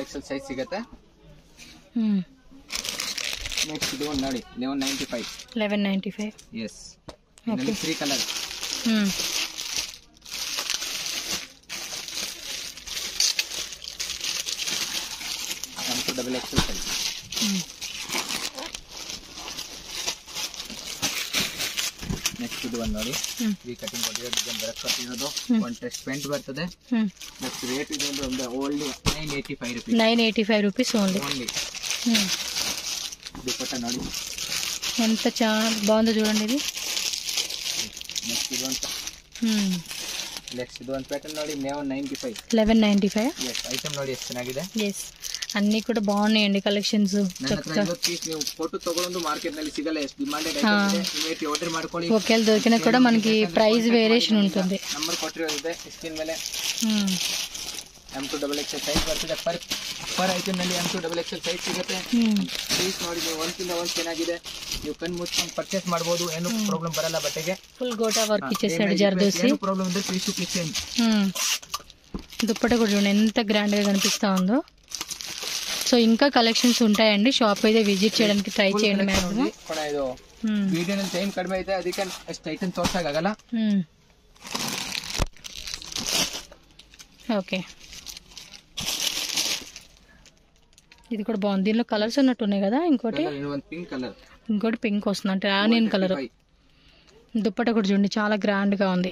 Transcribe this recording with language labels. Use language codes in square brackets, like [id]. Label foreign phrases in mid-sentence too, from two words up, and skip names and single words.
[te] M2XXL సైజ్ సిಗುತ್ತೆ. నెక్స్ట్ ఇది ఉన్నది 1195. yes. ఓకే, 3 కలర్. M2XXL సైజ్. [kn] ನೆಕ್ಸ್ಟ್ ಇದು ಒಂದು ನೋಡಿ, ಈ ಕಟಿಂಗ್ ಕೊಟ್ಟಿರೋ ಡಿಸೈನ್ ಬರಕ್ ಕೊಟ್ಟಿರೋದು. ಒಂದು ಟೆಸ್ಟ್ ಪೆಂಟ್ ಬರ್ತದೆ. ನೆಕ್ಸ್ಟ್ ರೇಟ್ ಇದೆ ಒಂದು ಓನ್ಲಿ 985 ರೂಪೀಸ್. [te] 985 [en] rupees only. [kn] దుపట్టా ನೋಡಿ [te] ఎంత చాలా బాగుందో చూడండి ఇది. నెక్స్ట్ ఇది [kn] ನೆಕ್ಸ್ಟ್ ಇದು ಒಂದು ಪ್ಯಾಟರ್ನ್ ನೋಡಿ 1195. 1195. ಎಸ್ ಐಟಮ್ ನೋಡಿ ಎಷ್ಟು ಚೆನ್ನಾಗಿದೆ. [te] ಎಸ್ అన్నీ కూడా బాగున్నాయండి కలెక్షన్స్. [kn] ನೀವು ಫೋಟೋ ತಗೊಳ್ಳೋದು ಮಾರ್ಕೆಟ್ ನಲ್ಲಿ ಸಿಗಲ್ಲ, ಎಷ್ಟು [en] demanded item [kn] ಇದೆ. [en] immediate order [kn] ಮಾಡ್ಕೊಳ್ಳಿ. [te] ఒకవేళ దొరికినా కూడా మనకి [en] price variation [te] ఉంటుంది. [kn] ನಂಬರ್ ಕೊಟ್ಟಿರೋದಿದೆ ಸ್ಕ್ರೀನ್ ಮೇಲೆ. M2XXL ಸೈಜ್ ಬರ್ತದೆ. [en] per item [kn] ನಲ್ಲಿ M2XXL ಸೈಜ್ ಸಿಗುತ್ತೆ. ಪೀಸ್ ನೋಡಿ ನೀವು ಒಂದ್ಕಿಂತ ಒಂದು ಚೆನ್ನಾಗಿದೆ. ನೀವು ಕಣ್ಣು ಮುಚ್ಕೊಂಡು ಪರ್ಚೇಸ್ ಮಾಡಬಹುದು, ಏನು ಪ್ರಾಬ್ಲಮ್ ಬರಲ್ಲ. ಬಟ್ಟೆಗೆ [te] ఫుల్ గోటా వర్క్ ఇచ్చేసాడు జర్దోసి. [kn] ಏನು ప్రాబ్లమ్ ಇದೆ [en] please to click [te] చేయండి. దుప్పట కూడా చూడండి ఎంత గ్రాండ్ గా కనిపిస్తా ఉందో. సో ఇంకా కలెక్షన్స్ ఉంటాయండి, షాప్ అయితే విజిట్ చేయడానికి ట్రై చేయండి మ్యాక్సిమం. [kn] ಇದು ವಿಡಿಯೋನಲ್ಲಿ ಟೈಮ್ ಕಡಿಮೆ ಇದೆ, ಅದಕ್ಕೆ ಅಷ್ಟು ಐಟಮ್ ತೋರ್ಸಕ್ಕಾಗಲ್ಲ. [te] ఓకే, ఇది కూడా బాగుంది. దీనిలో కలర్స్ ఉన్నట్టు ఉన్నాయి కదా. ఇంకోటి [en] pink colour, [te] ఇంకోటి పింక్ వస్తుంది అంటే [en] onion colour. [te] దుప్పట కూడా చూడండి చాలా గ్రాండ్గా ఉంది.